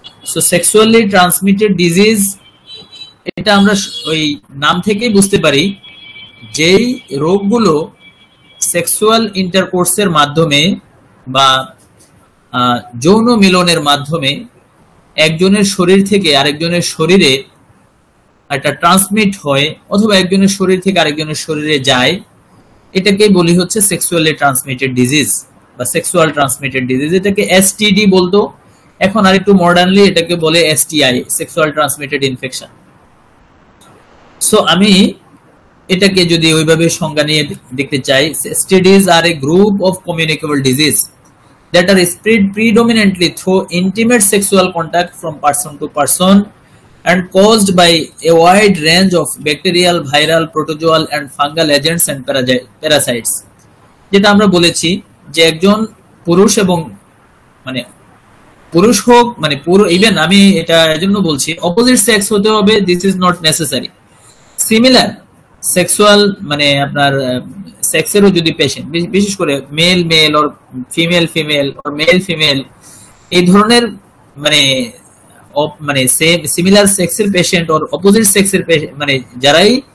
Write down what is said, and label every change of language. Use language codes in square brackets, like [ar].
[bn] So sexually transmitted disease, এটা আমরা ওই নাম থেকেই বুঝতে পারি যেই রোগগুলো সেক্সুয়াল ইন্টারকোর্সের মাধ্যমে বা যৌন মিলনের মাধ্যমে একজনের শরীর থেকে আরেকজনের শরীরে একটা ট্রান্সমিট হয় অথবা একজনের শরীর থেকে আরেকজনের শরীরে যায়, এটাকে বলি হচ্ছে সেক্সুয়ালি ট্রান্সমিটেড ডিজিজ বা সেক্সুয়াল ট্রান্সমিটেড ডিজিজ। এটাকে এসটিডি বলতো, এখন আর একটু মডার্নলি এটাকে বলে STI, sexual transmitted infection. So আমি এটাকে যদি ওইভাবে সংজ্ঞা নিয়ে দেখতে চাই, [en] STDs are a group of communicable disease that are spread predominantly through intimate sexual contact from person to person and caused by a wide range of bacterial, viral, protozoal and fungal agents and parasites. [bn] যেটা আমরা বলেছি যে একজন পুরুষ এবং পুরুষ হোক, even আমি এটা এজন্য বলছি অপোজিট সেক্স হতে হবে, [en] This is not necessary. [bn] Similar sexual আপনার সেক্সেরও যদি পেশেন্ট, বিশেষ করে [en] male male or female female or male female, [bn] এই ধরনের মানে মানে সিমিলার সেক্সের পেশেন্ট অর অপোজিট সেক্সের মানে যারাই